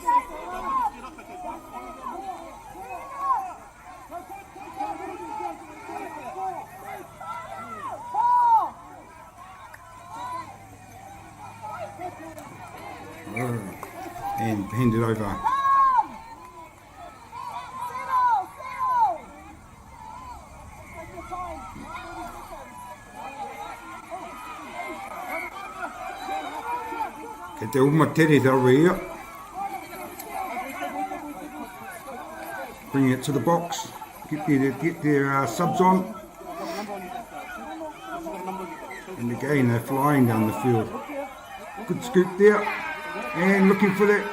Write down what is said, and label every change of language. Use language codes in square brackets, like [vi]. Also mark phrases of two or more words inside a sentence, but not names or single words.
[en] And hand it over. [mi] Kei te umatere rawe ia. [en] Bring it to the box. Get their subs on. And again, they're flying down the field. Good scoop there. And looking for that.